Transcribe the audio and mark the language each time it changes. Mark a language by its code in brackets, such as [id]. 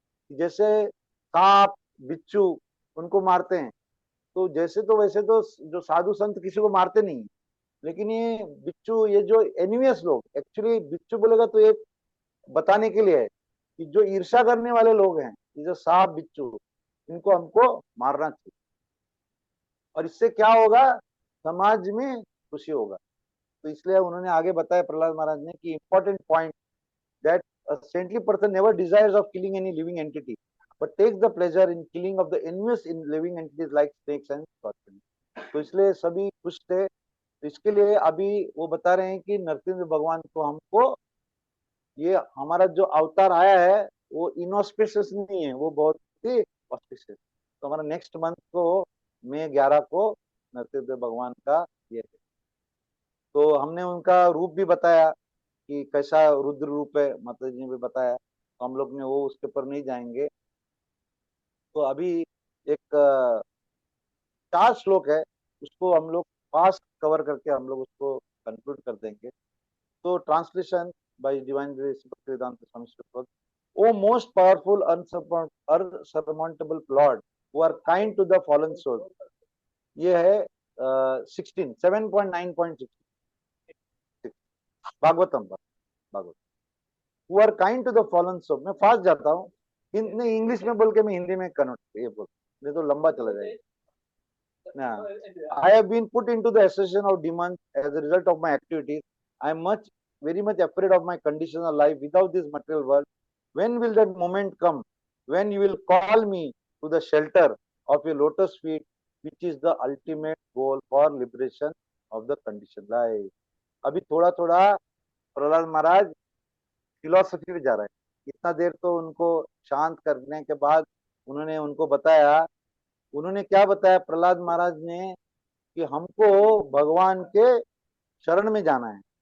[hi] जैसे सांप बिच्छू उनको मारते हैं, तो जैसे तो वैसे तो जो साधु संत किसी को मारते नहीं, लेकिन ये बिच्छू, ये जो एनिमियस लोग, एक्चुअली बिच्छू बोलेगा तो ये बताने के लिए है कि जो ईर्ष्या करने वाले लोग हैं, ये जो सांप बिच्छू, इनको हमको मारना चाहिए, और इससे क्या होगा, समाज में खुशी होगा। तो इसलिए उन्होंने आगे बताया प्रहलाद महाराज ने कि [en] Important point, that a saintly person never desires of killing any living entity, but takes the pleasure in killing of the envious in living entities like snakes and scorpions. [hi] तो इसलिए सभी खुश थे। तो इसके लिए अभी वो बता रहे हैं कि नरसिंह भगवान को हमको, ये हमारा जो अवतार आया है वो इनऑस्पिशियस नहीं है, वो बहुत ही ऑस्पिशियस। तो हमारा नेक्स्ट मंथ को मई 11 को नरसिंह भगवान का ये है। तो हमने उनका रूप भी बताया कि कैसा रुद्र रूप है, माता जी ने भी बताया, तो हम लोग ने वो उसके ऊपर नहीं जाएंगे। तो अभी एक 4 श्लोक है, उसको हम लोग फास्ट कवर करके हम लोग उसको कंक्लूड कर देंगे। [en] तो translation by divine grace Bhaktivedanta Swami Shripad. O most powerful unsurmountable Lord who are kind to the fallen soul. [hi] ये है 16 7.9.6 Bhagavatam Bhagavat. [en] who are kind to the fallen soul। [hi] मैं फास्ट जाता हूँ, इंग्लिश में बोल के मैं हिंदी में कन्वर्ट ये बोल, नहीं तो लंबा चला जाएगा। [en] I have been put into the association of demons as a result of my activities. I am very much afraid of my condition of life without this material world. When will that moment come when you will call me to the shelter of your lotus feet, which is the ultimate goal for liberation of the conditioned life। [hi] अभी थोड़ा थोड़ा प्रहलाद महाराज philosophy में जा रहा है। इतना देर तो उनको शांत करने के बाद उन्होंने उनको बताया, उन्होंने क्या बताया प्रहलाद महाराज ने, कि हमको भगवान के शरण में जाना है।